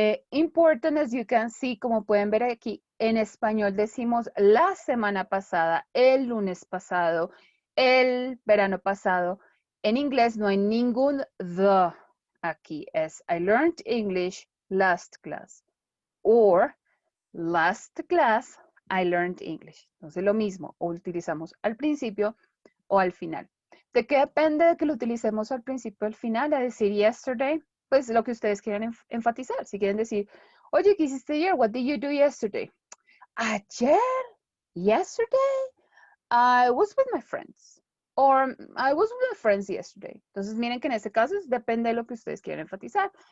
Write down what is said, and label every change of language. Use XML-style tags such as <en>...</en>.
<en>Important, as you can see,</en> <es>como pueden ver aquí, en español decimos la semana pasada, el lunes pasado, el verano pasado. En inglés no hay ningún the aquí.</es> <en>Es I learned English last class. Or last class, I learned English.</en> <es>Entonces lo mismo, o utilizamos al principio o al final. ¿De qué depende de que lo utilicemos al principio o al final? A decir yesterday, pues lo que ustedes quieran enfatizar. Si quieren decir, oye, ¿qué hiciste ayer?</es> <en>What did you do yesterday? Ayer, yesterday, I was with my friends. Or I was with my friends yesterday.</en> <es>Entonces miren que en este caso depende de lo que ustedes quieran enfatizar.</es>